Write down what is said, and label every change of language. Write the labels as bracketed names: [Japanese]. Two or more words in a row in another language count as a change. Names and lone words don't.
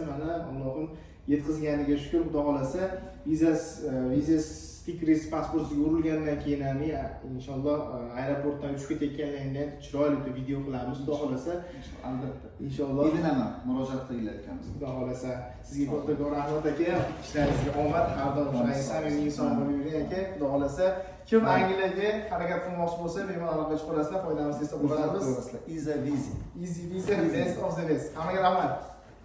[Uzbek] Mana Allohim yetkazganiga shukr. Xudo xolasa viza stikeringiz pasportingizga urilgandan keyin ham inshaalloh aeroportdan uchib ketayotganlaringda chiroyli video qilamiz. Xudo xolasa Albatta. inshaalloh Ilinaman, murojaat qilinglar ukamiz. Xudo xolasa sizga kattakon rahmat aka. Ishlaringizga omad, har doim shunday samimiy inson bo'lib yuring aka. Xudo xolasa kim Angliyaga harakat qilmoqchi bo'lsa, bemalol aloqa chiqarasizlar, foydamiz tegsa bo'lamiz. [English] Easy visa. Easy visa, best of the best. [Uzbek] Hammaga rahmat.